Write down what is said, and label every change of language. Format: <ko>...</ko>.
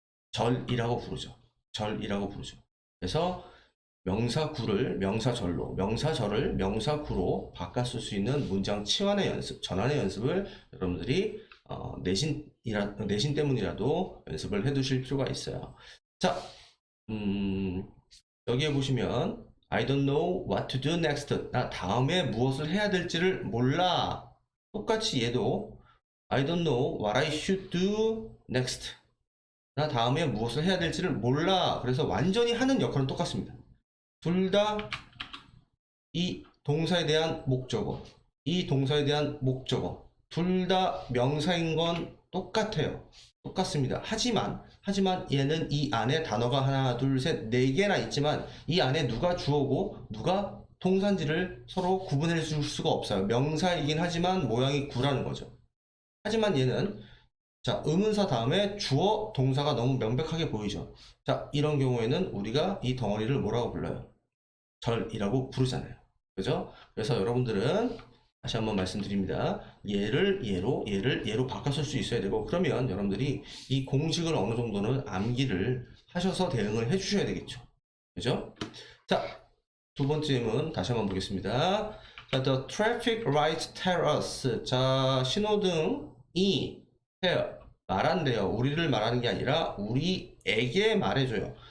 <ko>절이라고 부르죠. 절이라고 부르죠. 그래서 명사구를 명사절로, 명사절을 명사구로 바꿔 쓸 수 있는 문장 치환의 연습, 전환의 연습을 여러분들이 내신 때문이라도 연습을 해 두실 필요가 있어요. 자, 여기에 보시면</ko> <en>I don't know what to do next.</en> <ko>나 다음에 무엇을 해야 될지를 몰라. 똑같이 얘도</ko> <en>I don't know what I should do next.</en> <ko>나 다음에 무엇을 해야 될지를 몰라. 그래서 완전히 하는 역할은 똑같습니다. 둘 다 이 동사에 대한 목적어, 이 동사에 대한 목적어, 둘 다 명사인 건 똑같아요. 똑같습니다. 하지만 얘는 이 안에 단어가 하나, 둘, 셋, 네 개나 있지만 이 안에 누가 주어고 누가 동사인지를 서로 구분해 줄 수가 없어요. 명사이긴 하지만 모양이 구라는 거죠. 하지만 얘는 자, 의문사 다음에 주어, 동사가 너무 명백하게 보이죠. 자, 이런 경우에는 우리가 이 덩어리를 뭐라고 불러요? 절이라고 부르잖아요. 그죠? 그래서 여러분들은 다시 한번 말씀드립니다. 얘를 얘로 바꿔 쓸 수 있어야 되고, 그러면 여러분들이 이 공식을 어느 정도는 암기를 하셔서 대응을 해 주셔야 되겠죠. 그죠? 자, 두 번째 질문 다시 한번 보겠습니다.</ko> <en>자, the traffic lights tell us.</en> <ko>자, 신호등이 말한대요. 우리를 말하는 게 아니라 우리에게 말해줘요.</ko>